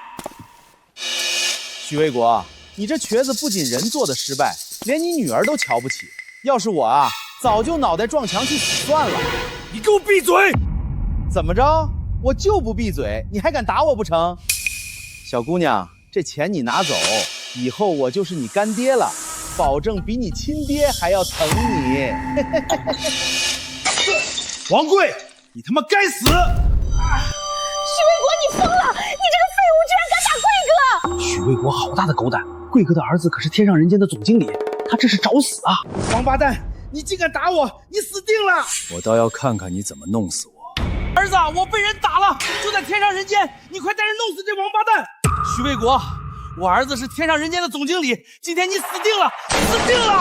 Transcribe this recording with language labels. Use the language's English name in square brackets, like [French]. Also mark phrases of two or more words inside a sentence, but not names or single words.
[Chinese] 許衛國，你這瘸子不僅人做的失敗，連你女兒都瞧不起。要是我啊，早就腦袋撞牆去死算了。你給我閉嘴！怎麼着？我就不閉嘴，你還敢打我不成？小姑娘，這錢你拿走，以後我就是你乾爹了，保證比你親爹還要疼你。王貴，你他媽該死！許衛國，你瘋了！你這個廢物居然敢打貴哥！許衛國好大的狗膽！貴哥的兒子可是天上人間的總經理，他這是找死啊！王八蛋，你竟敢打我，你死定了！我倒要看看你怎麼弄死我。兒子，我被人打了，就在天上人間，你快帶人弄死這王八蛋！許衛國，我兒子是天上人間的總經理，今天你死定了，死定了！